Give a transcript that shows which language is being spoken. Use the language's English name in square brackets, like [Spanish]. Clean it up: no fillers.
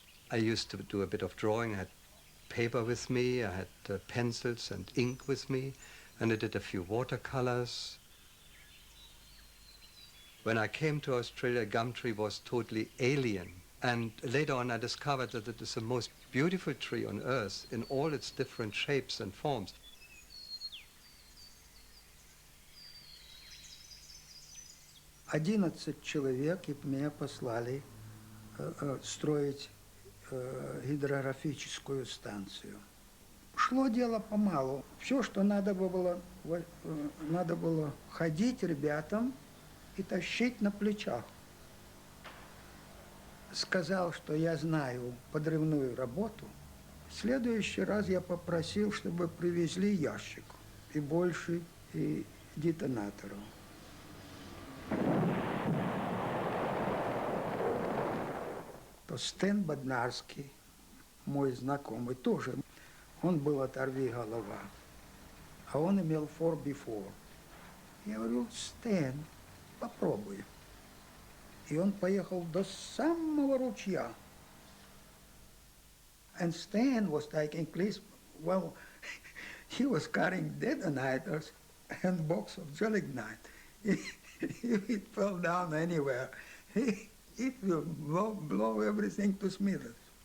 [English] I used to do a bit of drawing. I had paper with me, I had pencils and ink with me, and I did a few watercolors. When I came to Australia, gum tree was totally alien. And later on, I discovered that it is the most beautiful tree on earth in all its different shapes and forms. [Russian] 11 человек, и меня послали строить гидрографическую станцию. Шло дело помалу. Все, что надо было ходить ребятам и тащить на плечах. Сказал, что я знаю подрывную работу. В следующий раз я попросил, чтобы привезли ящик и больше, и детонаторов. То Стэн Боднарский, мой знакомый, тоже, он был оторви голова, а он имел 4x4. Я говорю, Стэн, попробуй. И он поехал до самого ручья. [English] And Stan was taking, please, well, he was carrying detonators and a box of gelignite. If it fell down anywhere, it will blow everything to smithereens.